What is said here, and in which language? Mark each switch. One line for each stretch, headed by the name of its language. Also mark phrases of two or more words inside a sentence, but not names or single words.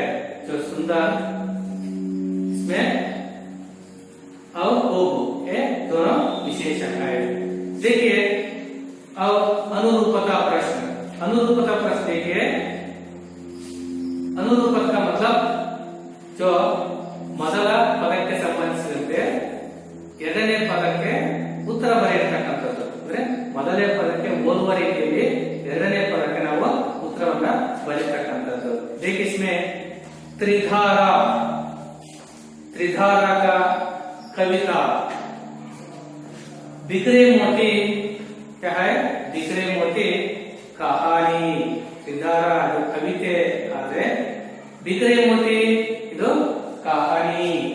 Hindi: जो सुंदर इसमें और खूब ये दोनों विशेषण है। देखिए और अनुरूपता प्रश्न। अनुरूपता प्रश्न देखिए। अनुरूपता का मतलब जो
Kannada: ಮೊದಲ ಪದಕ್ಕೆ ಸಂಬಂಧಿಸಿದಂತೆ ಎರಡನೇ ಪದಕ್ಕೆ ಉತ್ತರ ಬರೆಯತಕ್ಕಂಥದ್ದು। ಅಂದ್ರೆ ಮೊದಲನೇ ಪದಕ್ಕೆ ಹೋಲುವ ರೀತಿಯಲ್ಲಿ ಎರಡನೇ ಪದಕ್ಕೆ ನಾವು ಉತ್ತರವನ್ನ ಬರೆಯತಕ್ಕಂಥದ್ದು।
Hindi: देखिए इसमें त्रिधारा त्रिधारा का कविता बिखरे मोती क्या है? बिखरे मोती कहानी। त्रिधारा जो कविते आದ್ರೆ बिखरे मोती ಇದು कहानी।